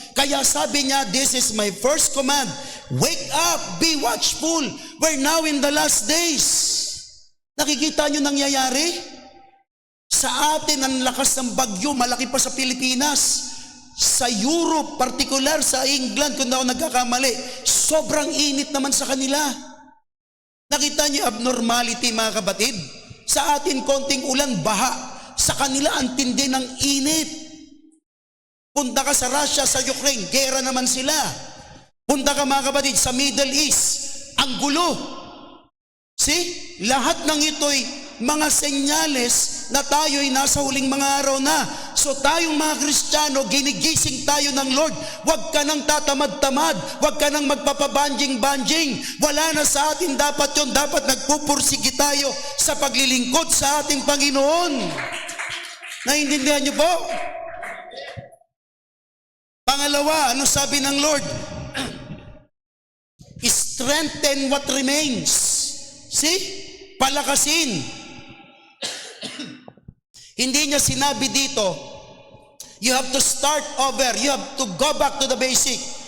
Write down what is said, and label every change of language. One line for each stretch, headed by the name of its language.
Filipino: Kaya sabi niya,
English: this is my first command. Wake up, be watchful. We're now in the last days.
Filipino: Nakikita niyo nangyayari? Sa atin, ang lakas ng bagyo, malaki pa sa Pilipinas. Sa Europe, particular sa England, kung ako nagkakamali, sobrang init naman sa kanila. Nakita niyo abnormality mga kapatid? Sa atin, konting ulan, baha. Sa kanila, ang tindi ng init. Punta ka sa Russia, sa Ukraine, gera naman sila. Punta ka mga kapatid sa Middle East, ang gulo. See? Lahat ng ito'y mga senyales na tayo'y nasa huling mga araw na. So tayong mga Kristiyano, ginigising tayo ng Lord. Huwag ka nang tatamad-tamad. Huwag ka nang magpapabanjing-banjing. Wala na sa atin dapat yun. Dapat nagpupursigi tayo sa paglilingkod sa ating Panginoon. Naiintindihan niyo po? Pangalawa, ano sabi ng Lord?
English: Strengthen what remains. See?
Filipino: Palakasin. Hindi niya sinabi dito,
English: you have to start over, you have to go back to the basic.